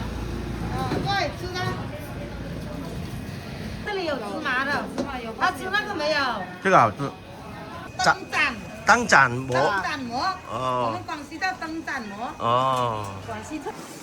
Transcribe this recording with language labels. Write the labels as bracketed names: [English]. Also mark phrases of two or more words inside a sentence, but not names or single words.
[Chinese] 对，吃它。这里有芝麻的，他吃那个没有？這個好吃。燈盞，燈盞膜。燈盞膜。我哦們廣西叫燈盞膜。哦。廣西特。